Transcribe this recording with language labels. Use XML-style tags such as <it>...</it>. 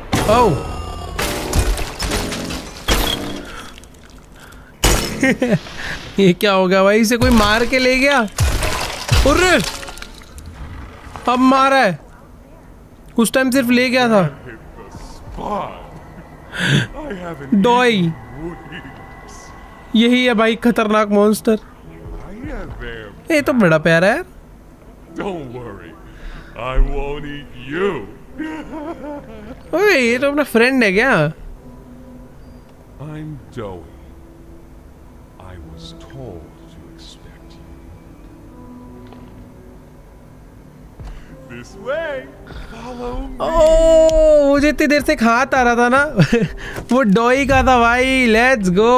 <hi>ओह ये क्या हो गया भाई? इसे कोई मार के ले गया? अरे अब मारा है, उस टाइम सिर्फ ले गया था। डॉई, यही है भाई खतरनाक मॉन्स्टर। ये तो बड़ा प्यारा है।</hi> <en>Don't worry, I won't eat you.</en> <hi>ओए, ये तो अपना फ्रेंड है क्या?</hi> <en>I'm Joey. I was told to expect you. This way. Follow me.</en> <hi>ओह, मुझे इतनी देर से हाथ आ रहा था ना वो डॉई का था भाई।</hi> <en>Let's go.</en>